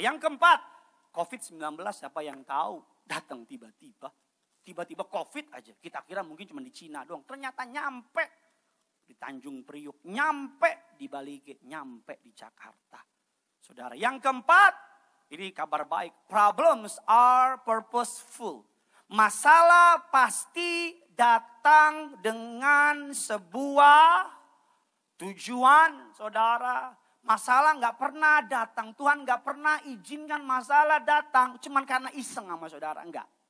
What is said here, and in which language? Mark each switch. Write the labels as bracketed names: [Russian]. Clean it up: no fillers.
[Indonesian] Yang keempat, COVID-19 siapa yang tahu? Datang tiba-tiba. Tiba-tiba COVID aja. Kita kira mungkin cuma di Cina doang. Ternyata nyampe di Tanjung Priuk. Nyampe di Balige. Nyampe di Jakarta. Saudara, yang keempat, ini kabar baik. [English] Problems are purposeful. [Indonesian] Masalah pasti datang dengan sebuah tujuan, saudara. Masalah gak pernah datang. Tuhan gak pernah izinkan masalah datang cuman karena iseng sama saudara. Enggak.